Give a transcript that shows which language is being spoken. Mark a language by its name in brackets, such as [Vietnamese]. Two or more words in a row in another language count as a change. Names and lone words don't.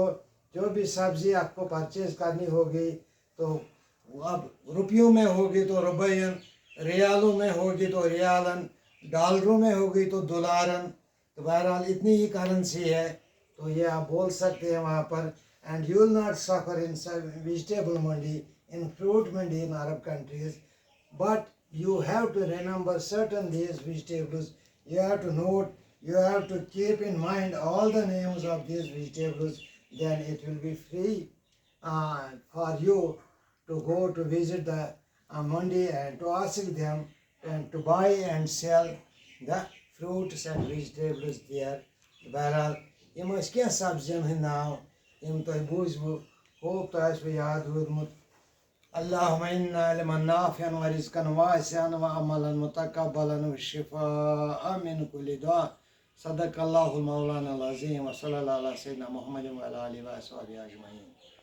[Hindi] जो भी सब्ज़ी आपको परचेज़ करनी होगी तो अब रुपयों में होगी तो रुपयन, रियालों में होगी तो रियालन, डॉलरों में होगी तो डॉलरन। तो बहरहाल इतनी ही करेंसी है तो ये आप बोल सकते हैं वहाँ पर। [English] And you will not suffer in vegetable mandi in fruit mandi in Arab countries but you have to remember certain these vegetables. You have to note, you have to keep in mind all the names of these vegetables. Then it will be free for you to go to visit the mandi and to ask them and to buy and sell the fruits and vegetables there. [Kashmiri] بہرحال، یِم ٲسۍ کینٛہہ سبزین ہٕنٛدۍ ناو یِم تۄہہِ بوٗزوٕ ہوپ تۄہہِ آسوٕ یاد روٗدمُت. [Arabic] اللهم إنا علما نافعا ورزقا واسعا وعملا متقبلا وشفاء من كل داء. صدق الله المولانا العظيم وصلى الله على سيدنا محمد وعلى آله وصحبه أجمعين.